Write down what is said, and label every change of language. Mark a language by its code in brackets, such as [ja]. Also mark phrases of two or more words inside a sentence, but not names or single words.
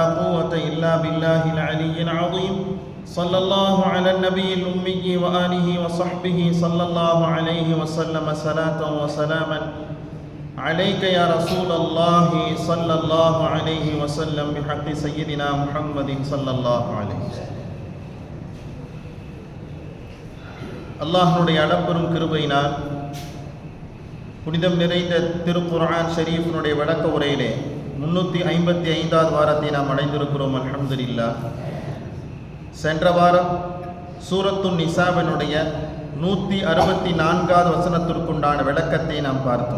[ar] قوة إلا بالله العلي العظيم صلى الله على النبي الأمي وآله وصحبه صلى الله عليه وسلم صلاة وسلاما عليك يا رسول الله صلى الله عليه وسلم بحق سيدنا محمد صلى الله عليه وسلم [ta] அல்லாஹ்வுடைய அளப்பெரும் கிருபையினால் புனிதம் நிறைந்த திருக்குர்ஆன் ஷரீஃபினுடைய விளக்க உரையிலே 355வது வாரத்தை நாம் அடைந்திருக்கிறோம். அல்ஹம்துலில்லாஹ். சென்ற வாரம் சூரத்துன் நிசாவினுடைய 164வது வசனத்திற்குண்டான விளக்கத்தை நாம் பார்த்தோம்.